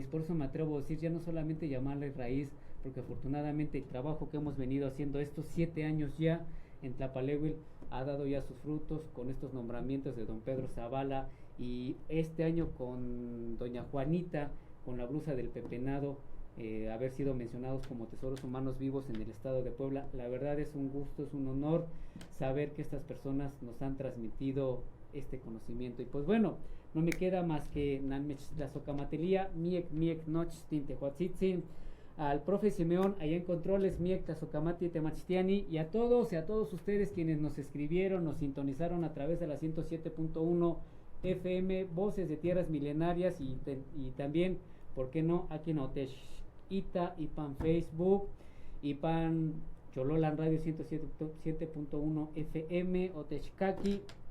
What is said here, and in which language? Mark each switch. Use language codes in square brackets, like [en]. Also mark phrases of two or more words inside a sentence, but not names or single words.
[es] Por eso me atrevo a decir, ya no solamente llamarle raíz, porque afortunadamente el trabajo que hemos venido haciendo estos 7 años ya en Tlapalehuil ha dado ya sus frutos con estos nombramientos de don Pedro Zavala, y este año con doña Juanita, con la blusa del pepenado, haber sido mencionados como tesoros humanos vivos en el estado de Puebla. La verdad es un gusto, es un honor saber que estas personas nos han transmitido este conocimiento. Y pues bueno, no me queda más que [nah] Nanmechtlazocamatelía, miek nochtin tehuatzitzin, [es] al profe Simeón allá en controles, miek [nah] tlazocamati temachtiani, [es] y a todos ustedes quienes nos escribieron, nos sintonizaron a través de la 107.1 FM, Voces de Tierras Milenarias, y también, ¿por qué no?, aquí en [nah] Otech Ita, Ipan Facebook, Ipan Chololan [es] Radio 107.1 FM, Otechcaqui,